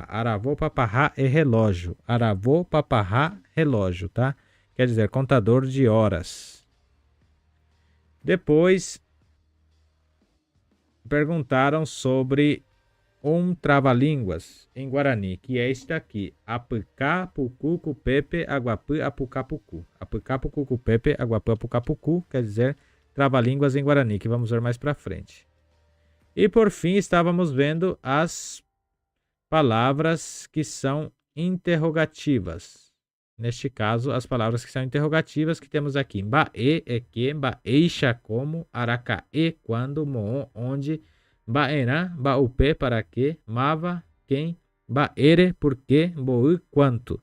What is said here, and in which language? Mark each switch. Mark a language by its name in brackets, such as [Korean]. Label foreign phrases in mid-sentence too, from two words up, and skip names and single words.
[Guarani] Aravô Paparrá [Portuguese] é relógio. [Guarani] Aravô Paparrá, [Portuguese] relógio, tá? Quer dizer, contador de horas. Depois, perguntaram sobre um trava-línguas em Guarani, que é este aqui. [Guarani] Apucá, pucu, cupepe, aguapu, apucapucu. Apucá, pucu, cupepe, aguapu, apucapucu, [Portuguese] quer dizer, trava-línguas em Guarani, que vamos ver mais pra frente. E por fim, estávamos vendo as palavras que são interrogativas. Neste caso, as palavras que são interrogativas que temos aqui. Mbae é que, mbaeixa como, aracaê quando, moon onde, [Guarani] mbaerá, mbaupé [Portuguese] para que, mava quem, mbaere por que, mbou quanto.